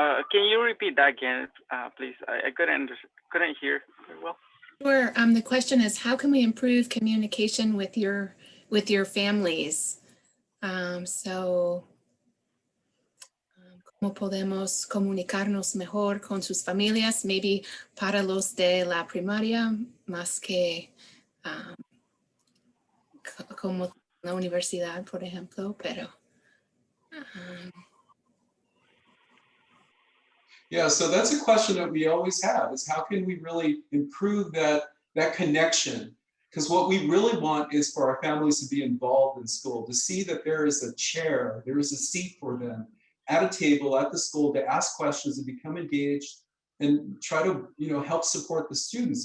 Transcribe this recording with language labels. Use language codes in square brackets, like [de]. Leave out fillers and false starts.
[en] Can you repeat that again, please? I couldn't hear very well. Sure. The question is, how can we improve communication with your families? [es] ¿Cómo podemos comunicarnos mejor con sus familias? [en] Maybe [es] para los de la primaria, más que como la universidad, por ejemplo, pero. [en] Yeah, so that's a question that we always have, is how can we really improve that connection? Because what we really want is for our families to be involved in school, to see that there is a chair, there is a seat for them at a table at the school to ask questions and become engaged and try to help support the students.